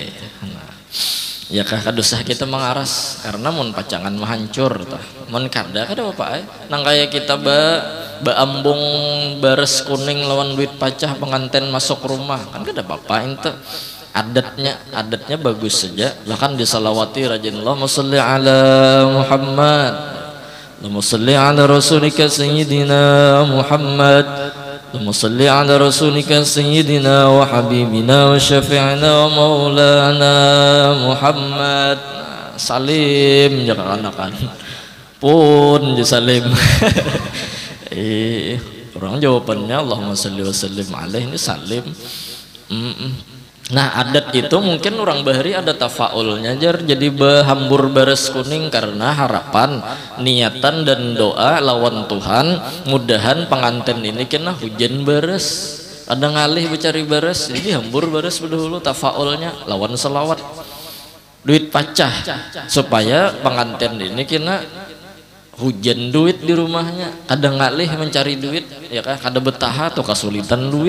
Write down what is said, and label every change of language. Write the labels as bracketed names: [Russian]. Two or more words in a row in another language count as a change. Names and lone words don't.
[Banjar] Nah, ya kah kadusah kita mengaras karena mun pacangan menghancur tah. Mun kada apa nang kaya kita baambung bares kuning lawan duit pacah pengantin masuk rumah kan kada apa-apa ente. Adatnya bagus saja. Lah kan disalawati rajin [Arabic] اللهم صل على محمد. اللهم صل على رسولك سيدنا محمد. اللهم صل على رسولك سيدنا وحبيبنا وشفيعنا ومولانا محمد. [Banjar] Salim jangan anakan pun salim. Orang jawabannya [Arabic] اللهم صل وسلم عليه [Banjar] ini salim. Nah, adat itu mungkin orang bahari ada tafaulnya jar jadi behambur bares kuning karena harapan niatan dan doa lawan Tuhan mudahan pengantin ini kena hujan bares ada ngalih mencari bares jadi hambur bares dahulu tafaulnya lawan selawat duit pacah supaya pengantin ini kena hujan duit di rumahnya ada ngalih mencari duit ya kan kada betah atau kesulitan duit.